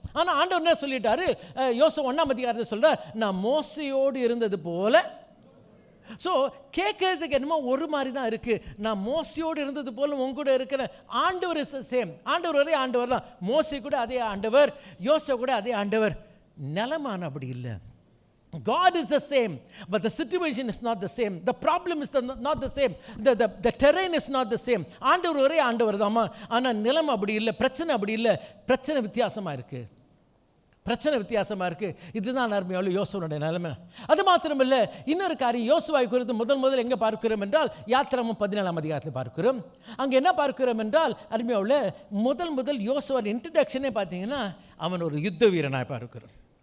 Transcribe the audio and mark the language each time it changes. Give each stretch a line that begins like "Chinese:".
Tamil: ஆனால் ஆண்டவர் என்ன சொல்லிட்டாரு? யோசுவா 1ஆம் அதிகாரத்தை சொல்கிறார், நான் மோசையோடு இருந்தது போல. ஸோ கேட்கறதுக்கு என்னமோ ஒரு மாதிரி தான் இருக்குது. நான் மோசையோடு இருந்தது போல உங்க கூட இருக்கிறேன். ஆண்டவர்
English: Is the same.
Tamil: ஆண்டவர் ஒரே ஆண்டவர் தான். மோசை கூட அதே ஆண்டவர், யோசுவா கூட அதே ஆண்டவர். நிலைமான அப்படி இல்லை.
English: God is the same, but the situation is not the same. The problem is not the same. The terrain is not the same.
Tamil: ஆண்டவர் ஒரே ஆண்டவர் தாமா, ஆனால் நிலைமை அப்படி இல்லை, பிரச்சனை அப்படி இல்லை. பிரச்சனை வித்தியாசமாக இருக்குது, பிரச்சனை வித்தியாசமாக இருக்குது. இதுதான் அருமையான யோசுவனுடைய நிலைமை. அது மாத்திரமில்லை, இன்னொரு காரியம் யோசுவாவை குறித்து முதல் எங்கே பார்க்கிறோம் என்றால், யாத்திராகமம் 14ஆம் அதிகாரத்தில் பார்க்கிறோம். அங்கே என்ன பார்க்கிறோம் என்றால், அருமையான முதல் யோசுவாவின் இன்ட்ரடக்ஷனே பார்த்தீங்கன்னா, அவன் ஒரு யுத்த வீரனாக பார்க்கிறோம்.